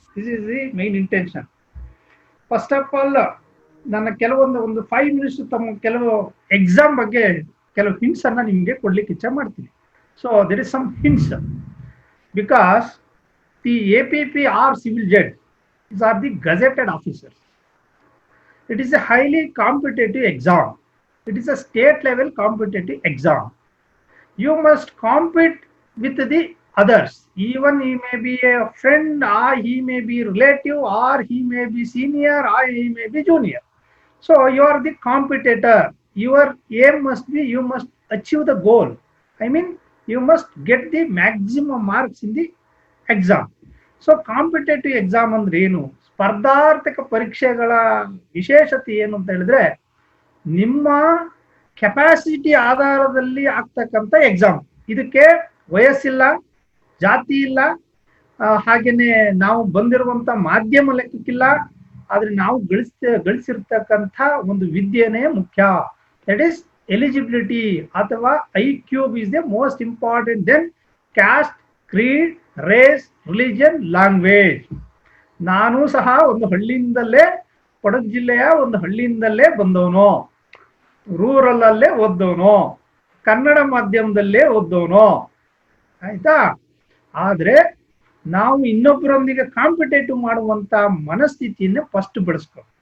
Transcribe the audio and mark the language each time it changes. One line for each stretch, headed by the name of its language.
English: This is the main intention.
Kannada: First of all ನನ್ನ ಒಂದು 5 minutes ಕೆಲವು ಎಕ್ಸಾಮ್ ಬಗ್ಗೆ ಕೆಲವು ಹಿಂಟ್ಸ್ ಅನ್ನ ನಿಮಗೆ ಕೊಡ್ಲಿಕ್ಕೆ ಇಚ್ಛೆ ಮಾಡ್ತೀನಿ.
English: So there is some hints because the APP are civil judge are the gazetted officers. It is a highly competitive exam. It is a state level competitive exam. You must compete with the others. Even he may be a friend, or he may be relative, or he may be senior, or he may be junior. So you are the competitor. Your aim must be, you must achieve the goal. I mean, you must get the maximum marks in the exam. So competitive exam
Kannada: ಅಂದ್ರೆ ಏನು? ಸ್ಪರ್ಧಾರ್ಥಕ ಪರೀಕ್ಷೆಗಳ ವಿಶೇಷತೆ ಏನು ಅಂತ ಹೇಳಿದ್ರೆ, ನಿಮ್ಮ capacity ಆಧಾರದಲ್ಲಿ ಆಗ್ತಕ್ಕಂಥ ಎಕ್ಸಾಮ್. ಇದಕ್ಕೆ ವಯಸ್ಸಿಲ್ಲ, ಜಾತಿ ಇಲ್ಲ, ಹಾಗೇನೆ ನಾವು ಬಂದಿರುವಂತ ಮಾಧ್ಯಮ ಲೆಕ್ಕಕ್ಕಿಲ್ಲ. ಆದ್ರೆ ನಾವು ಗಳಿಸಿರ್ತಕ್ಕಂಥ ಒಂದು ವಿದ್ಯೆನೇ ಮುಖ್ಯ.
English: That is eligibility ಅಥವಾ IQ is the most important than caste, creed, race, religion, language.
Kannada: ನಾನು ಸಹ ಒಂದು ಹಳ್ಳಿಯಿಂದಲೇ, ಕೊಡಗು ಜಿಲ್ಲೆಯ ಒಂದು ಹಳ್ಳಿಯಿಂದಲೇ ಬಂದವನು, ರೂರಲ್ ಅಲ್ಲೇ ಓದ್ದವನು, ಕನ್ನಡ ಮಾಧ್ಯಮದಲ್ಲೇ ಓದ್ದವನು, ಆಯ್ತಾ. ಆದ್ರೆ ನಾವು ಇನ್ನೊಬ್ಬರೊಂದಿಗೆ ಕಾಂಪಿಟೇಟಿವ್ ಮಾಡುವಂತ ಮನಸ್ಥಿತಿಯನ್ನ ಫಸ್ಟ್ ಬೆಳೆಸ್ಕೊ.